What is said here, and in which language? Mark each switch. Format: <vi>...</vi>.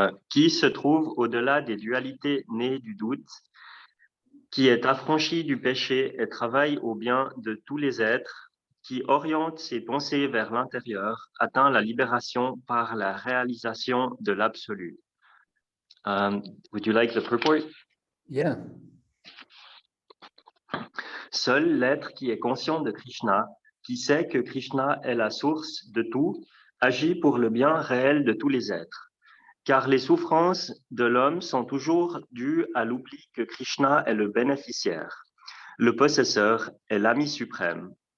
<fr>Qui se trouve au-delà des dualités nées du doute, qui est affranchi du péché et travaille au bien de tous les êtres, qui oriente ses pensées vers l'intérieur, atteint la libération par la réalisation de l'absolu.</fr> <en>Would you like the purport? Yeah.</en> <fr>Seul l'être qui est conscient de Krishna, qui sait que Krishna est la source de tout, agit pour le bien réel de tous les êtres. Car les souffrances de l'homme sont toujours dues à l'oubli que Krishna est le bénéficiaire, le possesseur et l'ami suprême.</fr>